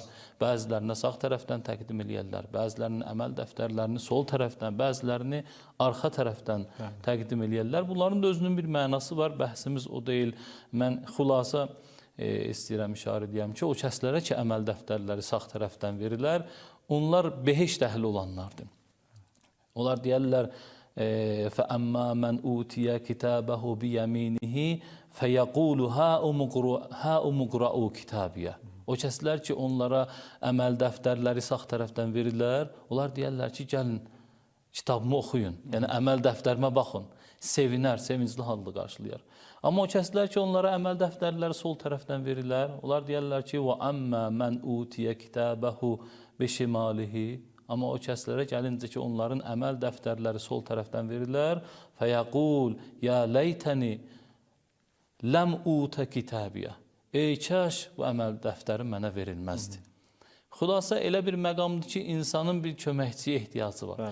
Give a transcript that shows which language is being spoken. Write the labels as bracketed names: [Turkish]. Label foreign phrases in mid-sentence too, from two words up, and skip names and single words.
[Azerbaijani] Bəzilərini sağ tərəfdən təqdim eləyərlər, bəzilərinin əməl dəftərlərini sol tərəfdən, bəzilərini arxa tərəfdən təqdim eləyərlər. Bunların da özünün bir mənası var, bəhsimiz o deyil. Mən xulasa istəyirəm, işarə edəyəm ki, o kəslərə ki, əməl dəftərləri sağ tərəfdən verirlər, onlar behişt əhli olanlardır. Onlar deyərlər, [Arabic] فَأَمَّا مَنْ أُوتِيَ كِتَابَهُ بِيَمِينِهِ فَيَقُولُ هَا أُمُقْرَأُوا كِتَابِيَ. [Azerbaijani] O kəslər ki, onlara əməl dəftərləri sağ tərəfdən verirlər, onlar deyərlər ki, gəlin, kitabımı oxuyun, yəni əməl dəftərimə baxın, sevinər, sevincli halda qarşılayar. Amma o kəslər ki, onlara əməl dəftərləri sol tərəfdən verirlər, onlar deyərlər ki, [Arabic] وَأَمَّا مَنْ أُوتِيَ كِتَابَهُ بِشِمَالِهِ. [Azerbaijani] Amma o kəslərə gəlincə ki, onların əməl dəftərləri sol tərəfdən verirlər. [Arabic] فيقول يا ليتني لم أوت كتابيه. [Azerbaijani] Ey kəş, bu əməl dəftəri mənə verilməzdi. Xulasa elə bir məqamdır ki, insanın bir köməkçiyə ehtiyacı var.